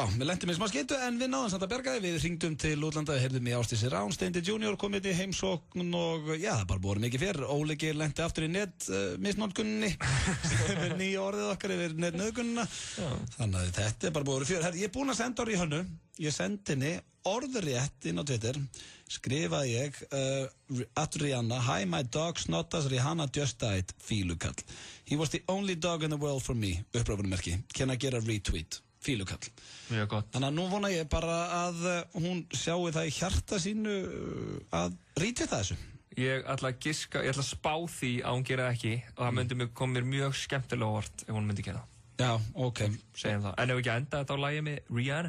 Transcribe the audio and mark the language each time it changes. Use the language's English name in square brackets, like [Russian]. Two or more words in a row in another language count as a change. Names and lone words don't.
[Icelandic] Já, við lentum í smá skeytu en við náðum samt að bjarga því. Við hringdum til útlanda, heyrðum í Ásdísi Rán, Steindi Junior komið í heimsókn og já, það bara búið mikið fyrr. Óli Geir lenti aftur í misnotkunni sem er nýja orðið okkar yfir netnauðgunna. Þannig að þetta bara búið fyrr. Ég er búinn að senda í Hönnu. Ég sendi henni orðrétt inn á Twitter, skrifaði ég [English] at Rihanna, hi my dog Snottas Rihanna just died, [Icelandic] fílukall. [English] He was the only dog in the world for me, upprópunarmerki. Can I get a retweet? [Icelandic] Fílukall. Mjög gott. Þannig að nú vona ég bara að hún sjáu það í hjarta sínu að retweeta þessu. Ég ætla að giska, ég ætla að spá því að hún gera ekki og það myndi koma mér mjög skemmtilega óvart ef hún myndi gera það. Já, ok. Segjum það. En ef ekki enda þetta á lagi með Rihanna?